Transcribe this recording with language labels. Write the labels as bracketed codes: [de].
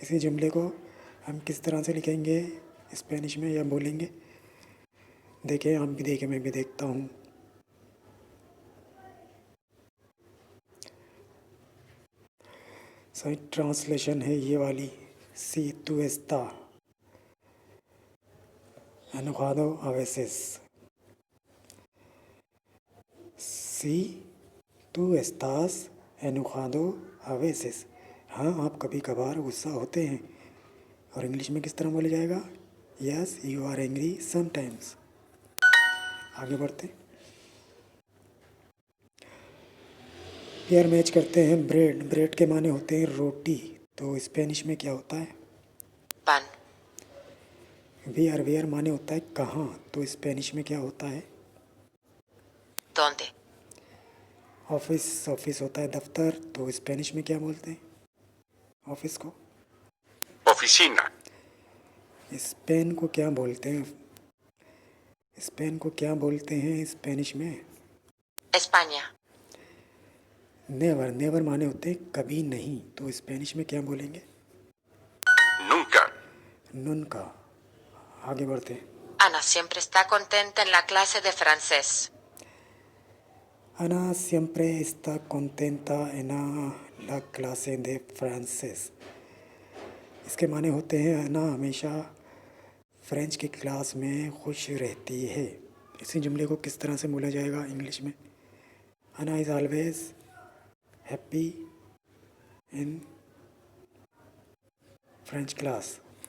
[hi] इसी जुमले को हम किस तरह से लिखेंगे स्पेनिश में या बोलेंगे? देखें, आप भी देखें, मैं भी देखता हूँ। सही ट्रांसलेशन है ये वाली। [es] सी tú está enojado a veces। सी tú estás enojado a veces, [hi] हाँ आप कभी कभार गुस्सा होते हैं। और इंग्लिश में किस तरह बोला जाएगा? [en] Yes you are angry sometimes. [hi] आगे बढ़ते, पेयर मैच करते हैं। ब्रेड, ब्रेड के माने होते हैं रोटी, तो स्पेनिश में क्या होता है? [es] Pan. [hi] वेयर, वेयर माने होता है कहाँ, तो स्पेनिश में क्या होता है? [es] ¿Dónde? [hi] ऑफिस, ऑफिस होता है दफ्तर, तो स्पेनिश में क्या बोलते हैं ऑफिस को? [es] Oficina. [hi] स्पेन को क्या बोलते हैं? स्पेन को क्या बोलते हैं स्पेनिश में? [es] España. [hi] नेवर, नेवर माने होते हैं कभी नहीं, तो स्पेनिश में क्या बोलेंगे? [es] Nunca. [hi] नुनका। आगे बढ़ते, [es] Ana siempre está contenta en la clase de francés. Ana siempre está contenta en la clase de francés। [hi] इसके माने होते हैं अना हमेशा फ्रेंच की क्लास में खुश रहती है। इसी जुमले को किस तरह से बोला जाएगा इंग्लिश में? [en] Anna is always happy in French class.